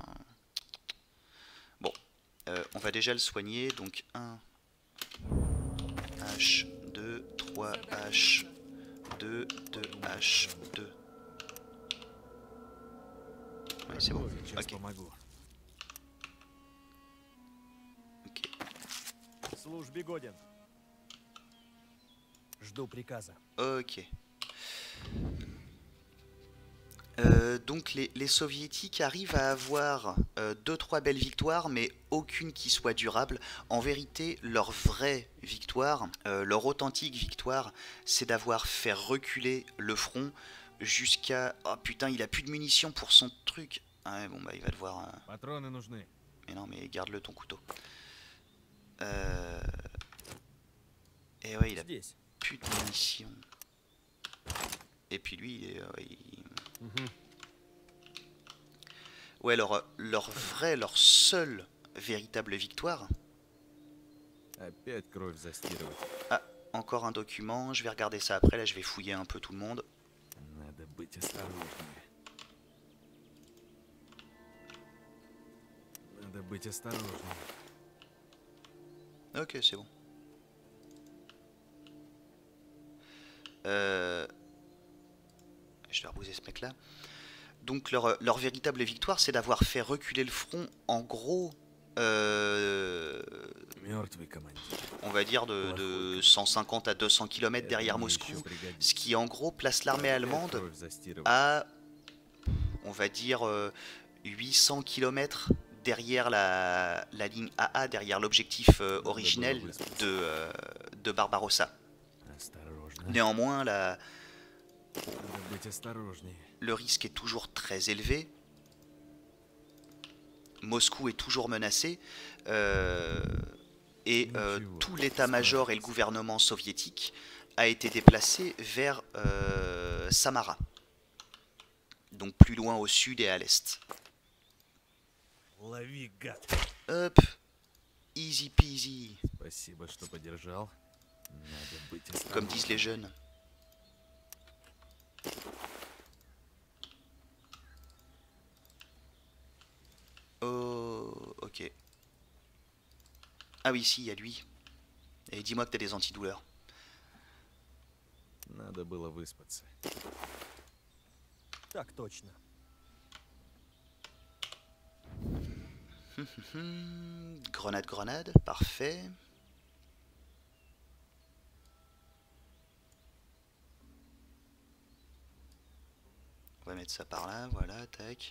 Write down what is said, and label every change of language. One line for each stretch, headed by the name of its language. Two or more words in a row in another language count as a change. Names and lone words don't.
French: Bon. On va déjà le soigner, donc 1 H, 2, 3 H, 2, 2 H, 2. Ouais, c'est bon.
Russian: Сейчас
French: Ok.
Russian: помогу.
French: Ok.
Russian: службе годен. Жду приказа.
French: Ok. Donc les soviétiques arrivent à avoir 2-3 belles victoires, mais aucune qui soit durable. En vérité, leur vraie victoire, leur authentique victoire, c'est d'avoir fait reculer le front jusqu'à... Oh putain, il a plus de munitions pour son truc. Ah ouais, bon bah il va devoir...
Russian: Патроны нужны.
French: Mais non, mais garde-le ton couteau. Et ouais, il a
Russian: Здесь.
French: plus de munitions. Et puis lui, ouais, leur seule véritable victoire.
Russian: Опять кровь застирывать.
French: Ah, encore un document, je vais regarder ça après, là je vais fouiller un peu tout le monde.
Russian: Надо быть осторожнее. Надо быть осторожнее.
French: Ok, c'est bon. Je vais rebouser ce mec là. Donc leur véritable victoire, c'est d'avoir fait reculer le front en gros,
Russian: Мертвый командир.
French: on va dire de 150 à 200 km derrière Moscou, ce qui en gros place l'armée allemande
Russian: Кровь застирывать.
French: à, on va dire, 800 km derrière la ligne AA, derrière l'objectif originel de Barbarossa.
Russian: Осторожно.
French: Néanmoins,
Russian: Надо быть осторожнее.
French: le risque est toujours très élevé. Moscou est toujours menacé. Tout l'état-major et le gouvernement soviétique a été déplacé vers Samara. Donc plus loin au sud et à l'est.
Russian: Лови, гад.
French: Hop,
English: easy peasy,
Russian: Спасибо, что подержал. Надо быть
French: comme
Russian: осторожнее.
French: disent les jeunes. Oh, ok. Ah oui, si, il y a lui. Et dis-moi que t'as des antidouleurs.
Russian: Надо было выспаться. Так точно.
French: Grenade, grenade, parfait. On va mettre ça par là, voilà, tac.